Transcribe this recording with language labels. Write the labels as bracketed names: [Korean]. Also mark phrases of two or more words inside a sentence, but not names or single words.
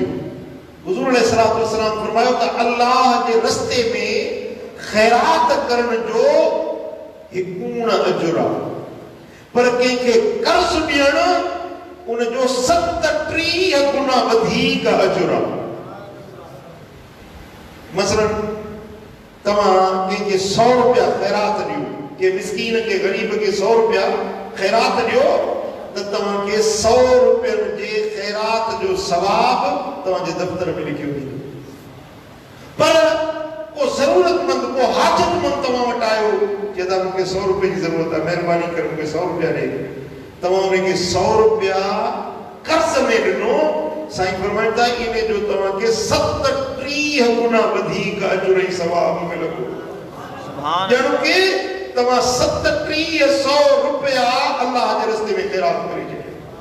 [Sindhi] हुज़ूर [Arabic] عليه الصلاة والسلام [Sindhi] फरमायो त अल्लाह जे रस्ते में ख़ैरात करण जो हिकूण अजुर आहे, पर कंहिंखे कर्ज़ ॾियण उनजो 37 गुना वधीक अजुर आहे। मसलन तव्हां के 100 रुपया खैरात दियो, के मिस्कीन के गरीब के 100 रुपया खैरात दियो, तो तव्हां के 100 रुपयन जे खैरात जो सवाब तव्हां जे दफ्तर में लिखियो वेंदो। पर को जरूरतमंद, को हाजतमंद तव्हां वटि आयो, चेदा मूंखे 100 रुपए जी जरूरत है, मेहरबानी करे मूंखे 100 रुपया ॾे, तव्हां उनखे 100 रुपया कर्ज में ॾिनो, साईं फरमाइनि था इन जो तव्हां के 37 गुना वधीक अजुर ऐं सवाब मिलंदो। ॼण के तव्हां 3700 रुपया अल्लाह जे रस्ते में ख़ैरात करे छॾियो।